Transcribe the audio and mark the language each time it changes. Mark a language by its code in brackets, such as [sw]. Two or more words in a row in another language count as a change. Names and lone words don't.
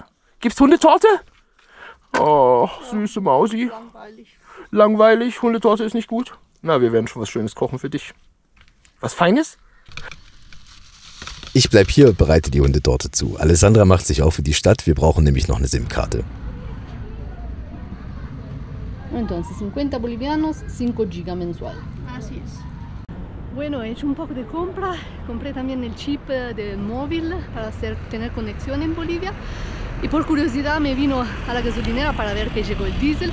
[de] Gibt's Hundetorte? Oh, süße Mausi. Langweilig. Hundetorte ist nicht gut. Na, wir werden schon was Schönes kochen für dich. Was Feines? Ich bleib hier und bereite die Hundetorte zu. Alessandra macht sich auf für die Stadt, wir brauchen nämlich noch eine SIM-Karte. [es] Entonces, 50 bolivianos, 5 giga mensual. Así es. Bueno, he hecho un poco de compra. Compré también el chip del móvil para tener conexión en Bolivia. Y por curiosidad me vino a la gasolinera para ver que llegó el diésel.